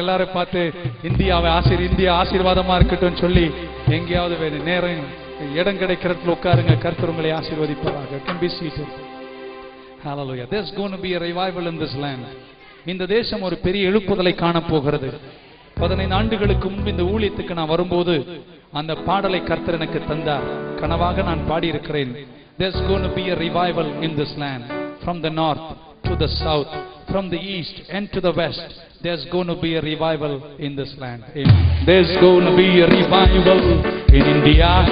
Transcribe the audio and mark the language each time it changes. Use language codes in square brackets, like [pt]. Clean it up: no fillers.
[ta] எல்லாரும் பார்த்து இந்தியாவை இந்தியா ஆசீர்வாதமா இருக்கட்டும் சொல்லி எங்கேயாவது நேரம் இடம் கிடைக்கிறதுல உட்காருங்க. கர்த்தர் உங்களை ஆசீர்வதிப்பாராக. [en] Can be seated. Hallelujah. There's going to be a revival in this land. [ta] இந்த தேசம் ஒரு பெரிய எழுப்புதலை காண போகிறது. 15 ஆண்டுகளுக்கு முன்பு இந்த ஊழியத்துக்கு நான் வரும்போது அந்த பாடலை கர்த்தர் எனக்கு தந்தார். கனவாக நான் பாடியிருக்கிறேன். [en] There's going to be a revival in this land. From the north to the south, from the east and to the west, there's going to be a revival in this land. Amen. There's going to be a revival in India.